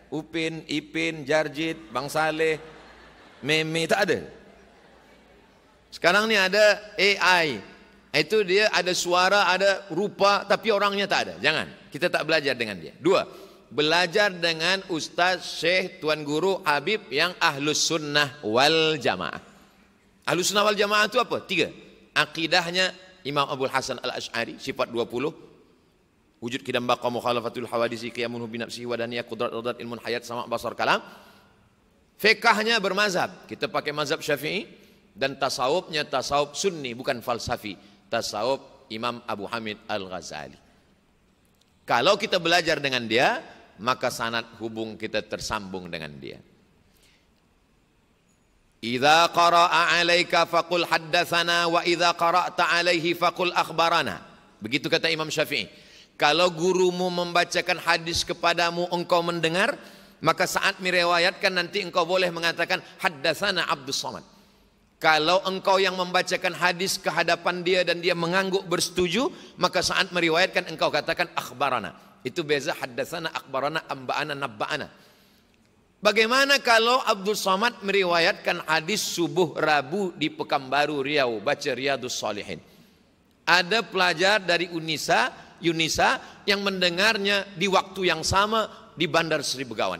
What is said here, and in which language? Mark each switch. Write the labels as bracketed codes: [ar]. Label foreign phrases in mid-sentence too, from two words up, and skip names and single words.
[ms] Upin, Ipin, Jarjit, Bang Saleh, Meme, tak ada. Sekarang ni ada AI. Itu dia ada suara, ada rupa, tapi orangnya tak ada. Jangan, kita tak belajar dengan dia. 2, belajar dengan ustaz, syekh, tuan guru, habib yang [ar] أهل السنة والجماعة. أهل السنة والجماعة [ms] itu apa? 3. Akidahnya Imam Abul Hasan Al-Ash'ari, sifat 20. [ar] وجود قدم بقاء مخالفة للحوادث قيام بنفسه وحدانية قدرة إرادة علم حياة سمع بصر كلام. [ms] Fiqahnya bermazhab, kita pakai mazhab Syafi'i. Dan tasawufnya tasawuf sunni, bukan falsafi. Tasawuf Imam Abu Hamid Al-Ghazali. Kalau kita belajar dengan dia, maka sanad hubung kita tersambung dengan dia. [ar] إذا قرأ عليك فقل حدثنا وإذا قرأت عليه فقل أخبرنا. [ms] Begitu kata Imam Syafi'i. Kalau gurumu membacakan hadis kepadamu engkau mendengar, maka saat meriwayatkan nanti engkau boleh mengatakan haddatsana Abdus Samad. Kalau engkau yang membacakan hadis ke hadapan dia dan dia mengangguk bersetuju, maka saat meriwayatkan engkau katakan akhbarana. Itu beza haddatsana, akhbarana, amba'ana, nabba'ana. Bagaimana kalau Abdul Samad meriwayatkan hadis subuh Rabu di Pekanbaru Riau, baca Riyadus Salihin. Ada pelajar dari Yunisa yang mendengarnya di waktu yang sama di Bandar Sri Begawan.